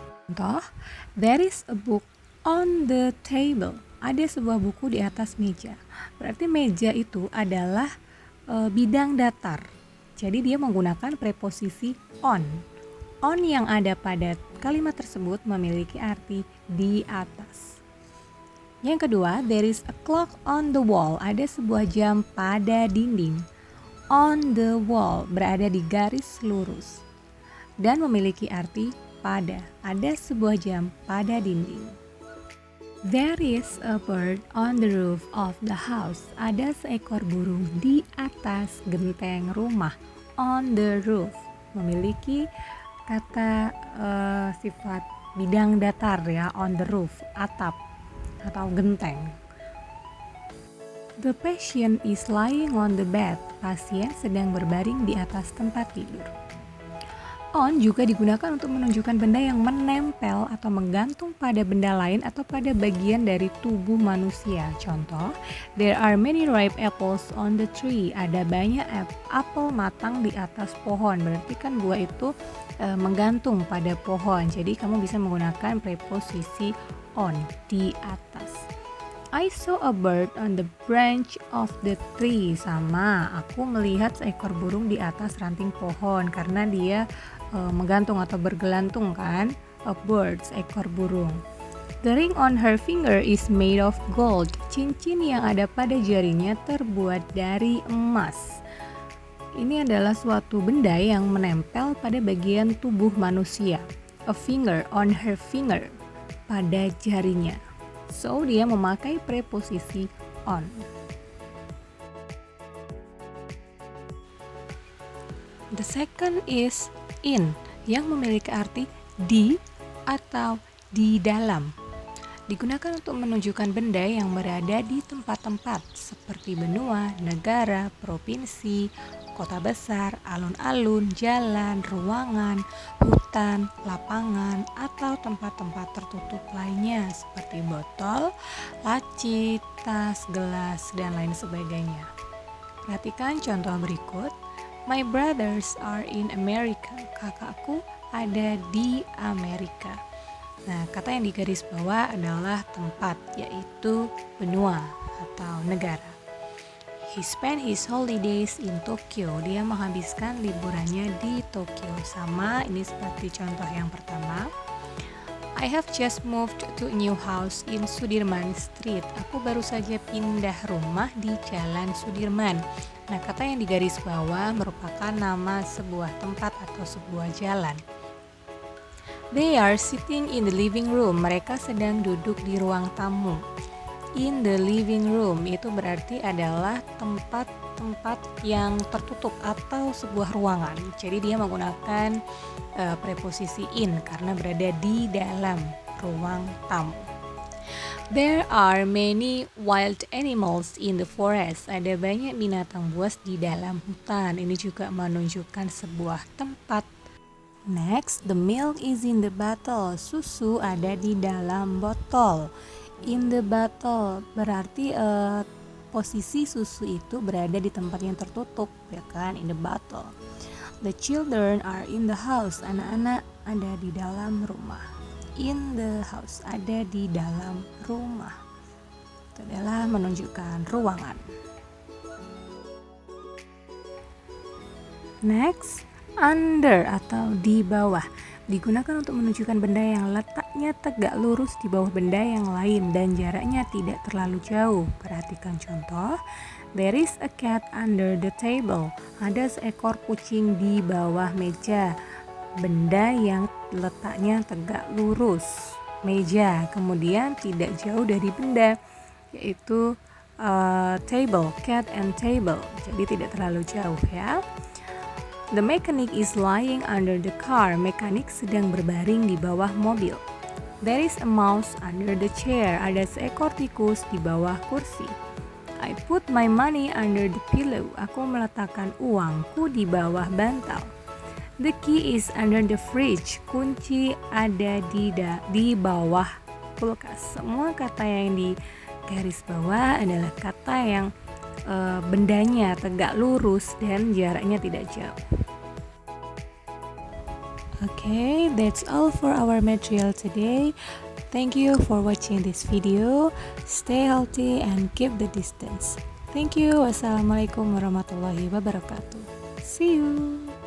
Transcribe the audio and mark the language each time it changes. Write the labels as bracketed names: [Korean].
[English] Contoh, there is a book on the table. [Indonesian] Ada sebuah buku di atas meja. Berarti meja itu adalah bidang datar. Jadi dia menggunakan preposisi on. On yang ada pada kalimat tersebut memiliki arti di atas. Yang kedua, [English] there is a clock on the wall. [Indonesian] Ada sebuah jam pada dinding. On the wall berada di garis lurus dan memiliki arti pada. Ada sebuah jam pada dinding. [English] There is a bird on the roof of the house. [Indonesian] Ada seekor burung di atas genteng rumah. On the roof memiliki kata sifat bidang datar ya, on the roof, atap atau genteng. [English] The patient is lying on the bed. [Indonesian] Pasien sedang berbaring di atas tempat tidur. On juga digunakan untuk menunjukkan benda yang menempel atau menggantung pada benda lain atau pada bagian dari tubuh manusia. [English] Contoh, there are many ripe apples on the tree. [Indonesian] Ada banyak apel matang di atas pohon. Berarti kan buah itu menggantung pada pohon. Jadi kamu bisa menggunakan preposisi on, di atas. [English] I saw a bird on the branch of the tree. [Indonesian] Sama, aku melihat seekor burung di atas ranting pohon karena dia menggantung atau bergelantung kan. [English] A bird, [Indonesian] seekor burung. [English] The ring on her finger is made of gold. [Indonesian] Cincin yang ada pada jarinya terbuat dari emas. Ini adalah suatu benda yang menempel pada bagian tubuh manusia. [English] A finger on her finger, [Indonesian] pada jarinya. So, dia memakai preposisi on. [English] The second is in, [Indonesian] yang memiliki arti di atau di dalam. Digunakan untuk menunjukkan benda yang berada di tempat-tempat seperti benua, negara, provinsi, kota besar, alun-alun, jalan, ruangan, hutan, lapangan, atau tempat-tempat tertutup lainnya seperti botol, laci, tas, gelas, dan lain sebagainya. Perhatikan contoh berikut. [English] My brothers are in America. [Indonesian] Kakakku ada di Amerika. Nah, kata yang digaris bawah adalah tempat, yaitu benua atau negara. [English] He spent his holidays in Tokyo. [Indonesian] Dia menghabiskan liburannya di Tokyo. Sama, ini seperti contoh yang pertama. [English] I have just moved to a new house in Sudirman Street. [Indonesian] Aku baru saja pindah rumah di Jalan Sudirman. Nah, kata yang digaris bawah merupakan nama sebuah tempat atau sebuah jalan. [English] They are sitting in the living room. [Indonesian] Mereka sedang duduk di ruang tamu. In the living room itu berarti adalah tempat-tempat yang tertutup atau sebuah ruangan. Jadi dia menggunakan preposisi in karena berada di dalam ruang tamu. [English] There are many wild animals in the forest. [Indonesian] Ada banyak binatang buas di dalam hutan. Ini juga menunjukkan sebuah tempat. [English] Next, the milk is in the bottle. [Indonesian] Susu ada di dalam botol. [English] In the bottle [Indonesian] berarti posisi susu itu berada di tempat yang tertutup, ya kan? In the bottle. [English] The children are in the house. [Indonesian] Anak-anak ada di dalam rumah. [English] In the house, [Indonesian] ada di dalam rumah. Itu adalah menunjukkan ruangan. Next, under atau di bawah digunakan untuk menunjukkan benda yang letaknya tegak lurus di bawah benda yang lain dan jaraknya tidak terlalu jauh. Perhatikan contoh. [English] There is a cat under the table. [Indonesian] Ada seekor kucing di bawah meja. Benda yang letaknya tegak lurus, meja, kemudian tidak jauh dari benda, yaitu table, [English] cat and table. [Indonesian] Jadi tidak terlalu jauh ya. [English] The mechanic is lying under the car. [Indonesian] Mekanik sedang berbaring di bawah mobil. [English] There is a mouse under the chair. [Indonesian] Ada seekor tikus di bawah kursi. [English] I put my money under the pillow. [Indonesian] Aku meletakkan uangku di bawah bantal. [English] The key is under the fridge. [Indonesian] Kunci ada di bawah kulkas. Semua kata yang di garis bawah adalah kata yang bendanya tegak lurus dan jaraknya tidak jauh. [English] Okay, that's all for our material today. Thank you for watching this video. Stay healthy and keep the distance. Thank you. [Arabic] Wassalamualaikum warahmatullahi wabarakatuh. [English] See you.